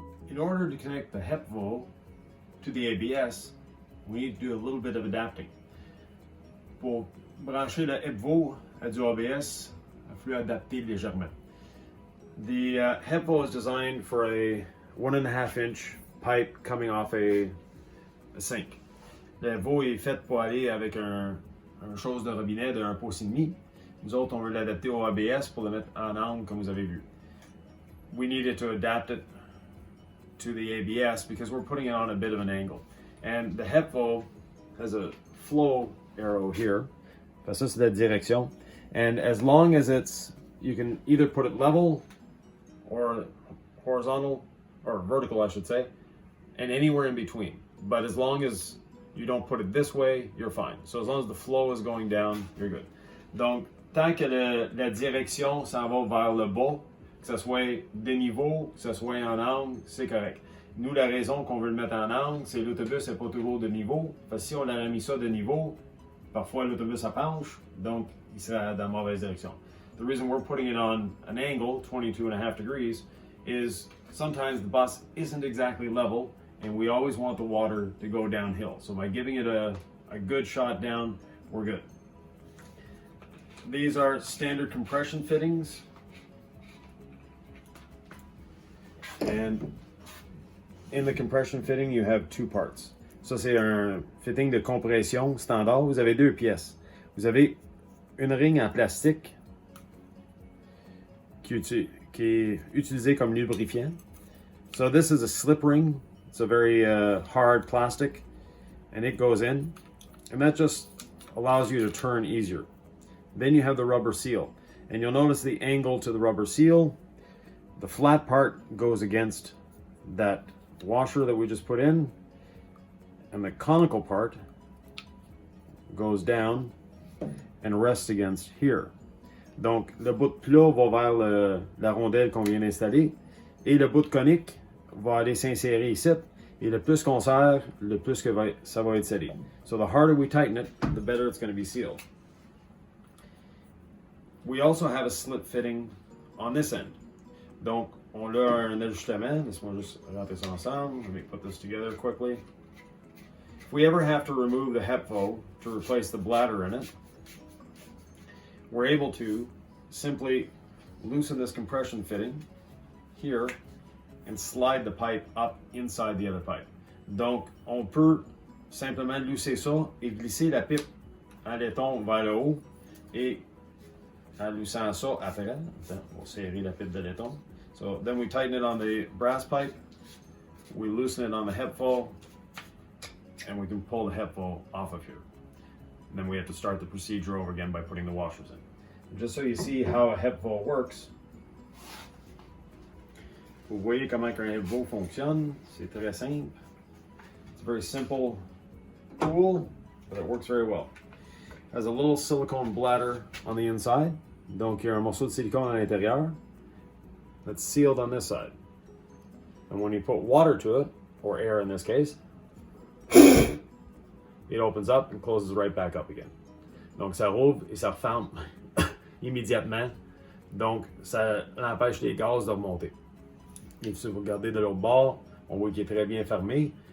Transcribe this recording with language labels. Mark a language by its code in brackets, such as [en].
[en] In order to connect the Hepvo to the ABS, we need to do a little bit of adapting. [fr] Pour brancher le Hepvo à du ABS, il faut adapter légèrement. [en] The Hepvo is designed for a 1.5 inch pipe coming off a sink. [fr] Le Hepvo est fait pour aller avec un chose de robinet de 1,5 pouce. Nous autres, on veut l'adapter au ABS pour le mettre en angle comme vous avez vu. [en] We needed to adapt it to the ABS because we're putting it on a bit of an angle. And the Hepvo has a flow arrow here. [fr] Ça, c'est la direction. [en] And as long as you can either put it level or horizontal, or vertical, I should say, and anywhere in between. But as long as you don't put it this way, you're fine. So as long as the flow is going down, you're good. [fr] Donc, tant que la direction s'en va vers le bas, que ce soit des niveaux, que ce soit en angle, c'est correct. Nous, la raison qu'on veut le mettre en angle, c'est que l'autobus n'est pas toujours de niveau. Parce que si on avait mis ça de niveau, parfois l'autobus se penche, donc il serait dans la mauvaise direction. [en] The reason we're putting it on an angle, 22.5 degrees, is sometimes the bus isn't exactly level, and we always want the water to go downhill. So by giving it a good shot down, we're good. These are standard compression fittings. And in the compression fitting, you have two parts. [fr] Ça, c'est un fitting de compression standard. Vous avez deux pièces. Vous avez une ring en plastique qui est utilisée comme lubrifiant. [en] So this is a slip ring. It's a very hard plastic, and it goes in. And that just allows you to turn easier. Then you have the rubber seal. And you'll notice the angle to the rubber seal. The flat part goes against that washer that we just put in, and the conical part goes down and rests against here. [fr] Donc, le bout de plat va vers la rondelle qu'on vient d'installer, et le bout de conique va aller s'insérer ici, et le plus qu'on serre, le plus que ça va être scellé. [en] So the harder we tighten it, the better it's going to be sealed. We also have a slip fitting on this end. [fr] Donc, on a un ajustement. Laisse-moi juste rentrer ça ensemble. [en] Let me put this together quickly. If we ever have to remove the Hepvo to replace the bladder in it, we're able to simply loosen this compression fitting here and slide the pipe up inside the other pipe. [fr] Donc, on peut simplement lousser ça et glisser la pipe en laiton vers le haut et en loussant ça après. Attends, on va serrer la pipe de laiton. [en] So then we tighten it on the brass pipe, we loosen it on the Hepvo, and we can pull the Hepvo off of here. And then we have to start the procedure over again by putting the washers in. And just so you see how a Hepvo works, [fr] vous voyez comment un Hepvo fonctionne. C'est très simple. [en] It's a very simple tool, but it works very well. It has a little silicone bladder on the inside. [fr] Donc, il y a un morceau de silicone à l'intérieur [en] that's sealed on this side. And when you put water to it, or air in this case, it opens up and closes right back up again. [fr] Donc, ça rouvre et ça referme immédiatement. Donc, ça empêche les gaz de remonter. Et si vous regardez de l'autre bord, on voit qu'il est très bien fermé.